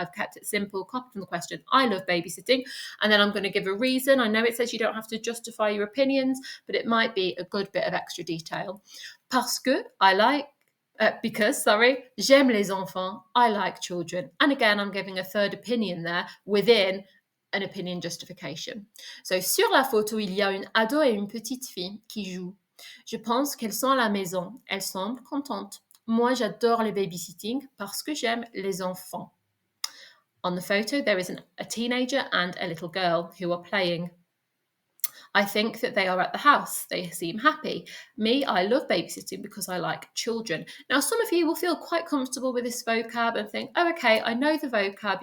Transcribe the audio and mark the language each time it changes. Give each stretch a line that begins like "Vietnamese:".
English: I've kept it simple, copied from the question. I love babysitting. And then I'm going to give a reason. I know it says you don't have to justify your opinions, but it might be a good bit of extra detail.
French: Parce que
English: I like. Because,
French: j'aime les enfants,
English: I like children. And again, I'm giving a third opinion there within an opinion justification.
French: So, sur la photo, il y a une ado et une petite fille qui jouent. Je pense qu'elles sont à la maison. Elles semblent contentes. Moi, j'adore le babysitting parce que j'aime les enfants.
English: On the photo, there is a teenager and a little girl who are playing. I think that they are at the house. They seem happy. Me, I love babysitting because I like children. Now, some of you will feel quite comfortable with this vocab and think, oh, okay, I know the vocab.